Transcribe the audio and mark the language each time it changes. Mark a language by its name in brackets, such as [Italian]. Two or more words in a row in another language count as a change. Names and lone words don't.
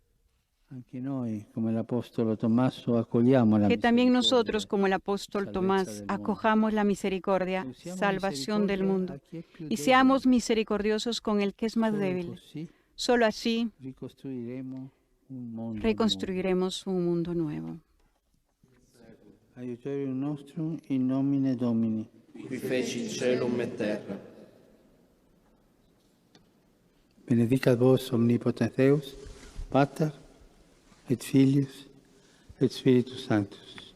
[Spanish] Que también nosotros, como el apóstol Tomás, acojamos la misericordia, salvación del mundo, y seamos misericordiosos con el que es más débil. Solo así reconstruiremos un mundo nuevo. [Latin] Aiutorium nostrum in nomine Domini, qui feci celum et terra. Benedicat vos omnipotens Deus, Pater et Filius et Spiritus Sanctus.